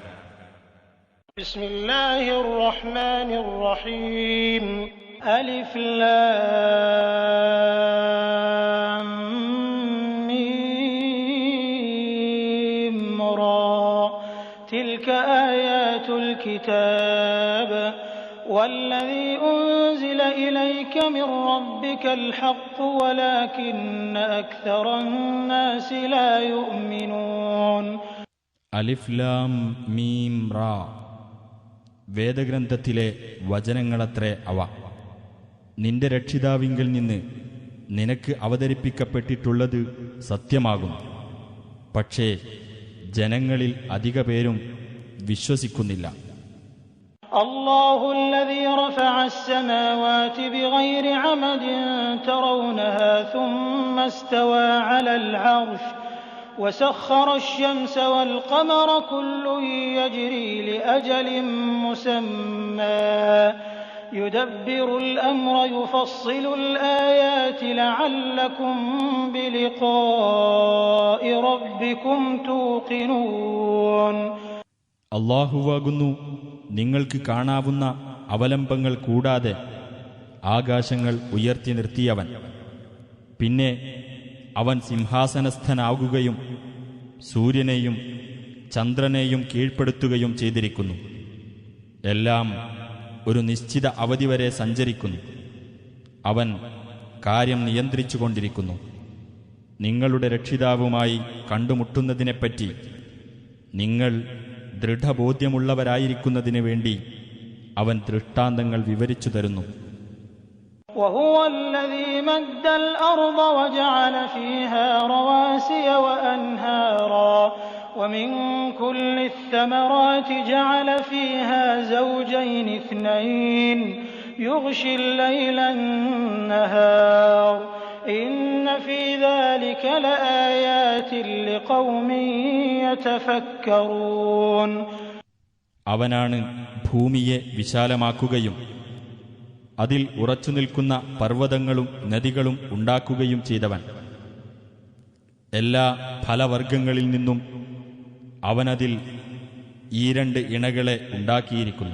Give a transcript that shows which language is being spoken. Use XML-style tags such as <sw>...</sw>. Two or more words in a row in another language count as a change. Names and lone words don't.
<ar>بسم الله الرحمن الرحيم. ألف لام ميم را. تلك آيات الكتاب والذي أنزل إليك من ربك الحق ولكن أكثر الناس لا يؤمنون. ألف لام ميم را.</ar> <ml>വേദഗ്രന്ഥത്തിലെ വചനങ്ങളത്രേ അവ. നിന്റെ രക്ഷിതാവിങ്കിൽ നിന്ന് നിനക്ക് അവതരിപ്പിക്കപ്പെട്ടിട്ടുള്ളത് സത്യമാകുന്നു. പക്ഷേ ജനങ്ങളിൽ അധിക പേരും വിശ്വസിക്കുന്നില്ല.</ml> <ar>الله الذي رفع السماوات بغير عمد ترونها ثم استوى على العرش وسخر الشمس والقمر كل يجري لأجل مسمى يدبر الأمر يفصل الآيات لعلكم بلقاء ربكم توقنون.</ar> <ml>അല്ലാഹുവാകുന്നു നിങ്ങൾക്ക് കാണാവുന്ന അവലംബങ്ങൾ കൂടാതെ ആകാശങ്ങൾ ഉയർത്തി നിർത്തിയവൻ. പിന്നെ അവൻ സിംഹാസനസ്ഥനാകുകയും സൂര്യനെയും ചന്ദ്രനെയും കീഴ്പ്പെടുത്തുകയും ചെയ്തിരിക്കുന്നു. എല്ലാം ഒരു നിശ്ചിത അവധി വരെ സഞ്ചരിക്കുന്നു. അവൻ കാര്യം നിയന്ത്രിച്ചുകൊണ്ടിരിക്കുന്നു. നിങ്ങളുടെ രക്ഷിതാവുമായി കണ്ടുമുട്ടുന്നതിനെപ്പറ്റി നിങ്ങൾ ദൃഢബോധ്യമുള്ളവരായിരിക്കുന്നതിന് വേണ്ടി അവൻ ദൃഷ്ടാന്തങ്ങൾ വിവരിച്ചു തരുന്നു.</ml> <ar>وهو الذي مد الأرض وجعل فيها رواسي وأنهارا ومن كل الثمرات جعل فيها زوجين اثنين يغشي الليل النهار إن في ذلك لآيات لقوم يتفكرون.</ar> <ml>അവനാണ് ഭൂമിയെ വിശാലമാക്കുകയും അതിൽ ഉറച്ചുനിൽക്കുന്ന പർവ്വതങ്ങളും നദികളും ഉണ്ടാക്കുകയും ചെയ്തവൻ. എല്ലാ ഫലവർഗങ്ങളിൽ നിന്നും അവനതിൽ ഈ 2 ഇണകളെ ഉണ്ടാക്കിയിരിക്കുന്നു.</ml>